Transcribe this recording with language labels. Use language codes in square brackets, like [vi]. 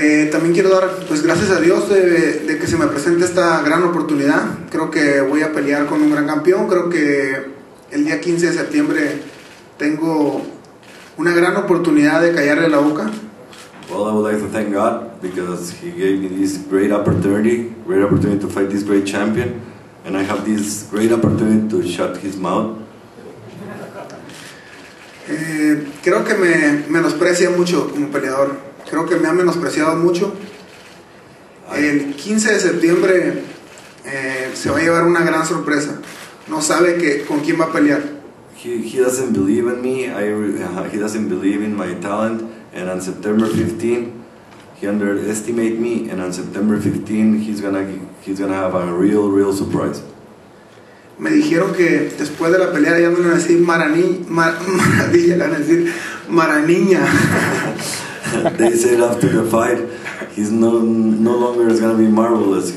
[es] También quiero dar pues gracias a Dios de que se me presente esta gran oportunidad. Creo que voy a pelear con un gran campeón. Creo que el día 15 de septiembre tengo una gran oportunidad de callarle la boca. [en] Well, I would like to thank God because He gave me this great opportunity to fight this great champion, and I have this great opportunity to shut his mouth. [es] Creo que me menosprecia mucho como peleador. Creo que me ha menospreciado mucho. El 15 de septiembre se va a llevar una gran sorpresa. No sabe con quién va a pelear. [en] He doesn't believe in me. He doesn't believe in my talent. And on September 15, he underestimated me. And on September 15, he's gonna have a real surprise. [es] Me dijeron que después de la pelea ya no le van a decir Maravilla, le van a decir Maraniña. [en] They said after the fight, he's no longer is gonna be marvelous.